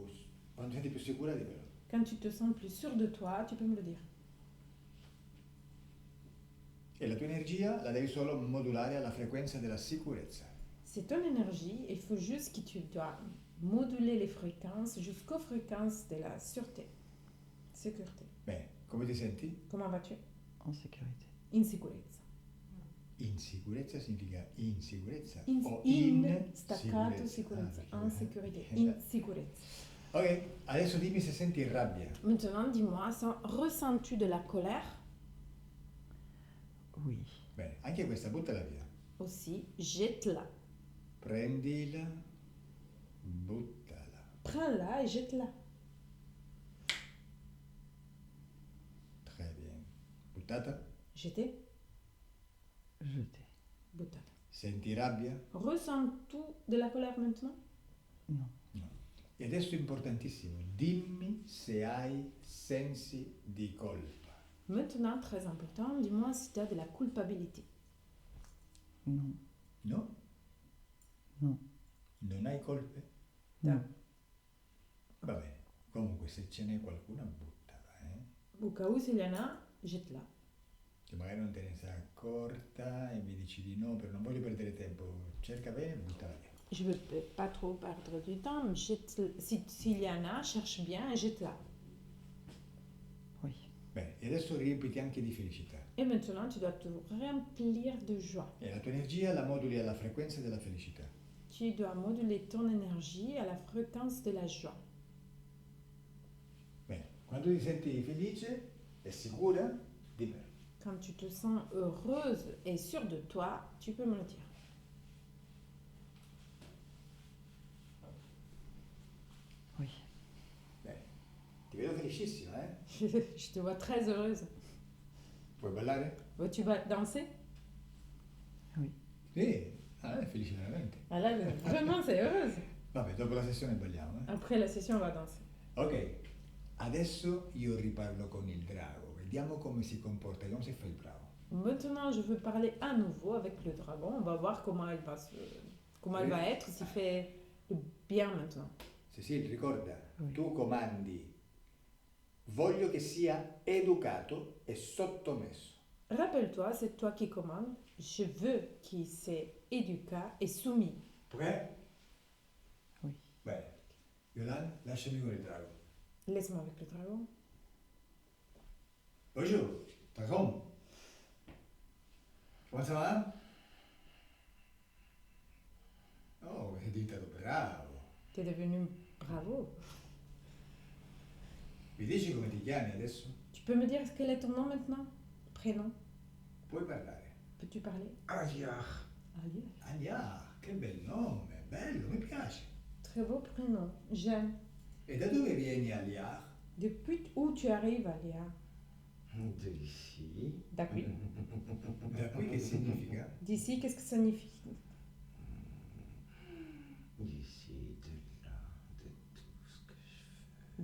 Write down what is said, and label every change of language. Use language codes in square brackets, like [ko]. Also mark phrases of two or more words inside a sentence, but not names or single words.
[it] quando ti senti più sicura dimmelo. [fr] Quand tu te sens plus sûr de toi, tu peux me le dire. [it] E la tua energia la devi solo modulare alla frequenza della sicurezza. [fr] C'est ton énergie, il faut juste que tu dois moduler les fréquences jusqu'aux fréquences de la sûreté. Sécurité. [it] Beh, come ti senti? [fr] Comment vas-tu? en sécurité. [it] Insicurezza. Insicurezza significa insicurezza In, o staccato, sicurezza. Ah, [fr] En sécurité. [it] Esatto. Insicurezza. Ok, adesso dimmi se senti rabbia. [fr] Maintenant, dis-moi, ressens-tu de la colère? Oui, [it] Bene, anche questa buttala via. [fr] Aussi, jette-la. [it] Prendila, buttala. [fr] Prends-la et jette-la. Très bien. [it] Buttata? [fr] Jeter, jeté. [it] buttata. Senti rabbia? [fr] Ressens-tu de la colère maintenant? Non, [it] E adesso è importantissimo, dimmi se hai sensi di colpa. [fr] Maintenant, très important, dis-moi si tu as de la culpabilité. non, [it] No? [fr] non, [it] Non hai colpe? [fr] non. [it] Va bene. Comunque se ce n'è qualcuna buttala, [fr] Au cas où, s'il y en a, jette-la. [it] Che magari non te ne sei accorta e mi dici di no, però non voglio perdere tempo. Cerca bene e buttala via. [fr] Je ne veux pas trop perdre du temps, mais s'il y en a, cherche bien et jette-la. Oui, [it] Bene, e adesso riempiti anche di felicità. [fr] Et maintenant, tu dois te remplir de joie. [it] E la tua energia la moduli alla frequenza della felicità. [fr] Tu dois moduler ton énergie à la fréquence de la joie. [it] Bene, quando ti senti felice e sicura, dimmelo. [fr] Quand tu te sens heureuse et sûre de toi, tu peux me le dire. oui, [it] Bene, ti vedo felicissima, eh? [fr] Je te vois très heureuse. [it] Vuoi ballare? [fr] Tu vas danser? [it] Sì, è felice veramente. [fr] Ah là, vraiment, c'est heureuse. [it] Vabbè, dopo la sessione balliamo, eh? [fr] Après la session, on va danser. [it] Ok, adesso io riparlo con il drago, vediamo come si comporta, vediamo se fa il bravo. [fr] Maintenant, je veux parler à nouveau avec le dragon. On va voir comment elle va, comment elle va être, s'il fait le bien maintenant. [it] Cecile, ricorda, [fr] Oui. [it] tu comandi, voglio che sia educato e sottomesso. [fr] Rappelle-toi, c'est toi qui commandes. Je veux qu'il soit éduqué et soumis. Prêt? Oui. [it] Bene. Yolanda, lasciami con il drago. [fr] Laisse-moi avec le dragon. Bonjour, dragon. Come ça va? [it] Oh, è diventato bravo. [fr] Tu es devenu bravo. [it] Mi dici come ti chiami adesso? [fr] Tu peux me dire quel est ton nom maintenant? Prénom? [it] Puoi parlare. [fr] Peux-tu parler? Aliar. Ali. [it] Ania, che bel nome, bello, mi piace. [fr] Très beau prénom. J'aime. [it] E da dove vieni Aliar? [fr] Depuis où tu arrives, Alia? De ici. D'accord. [it] Da qui che significa? [fr] D'ici, qu'est-ce que ça signifie? D'ici, de là, de tout ce que je fais.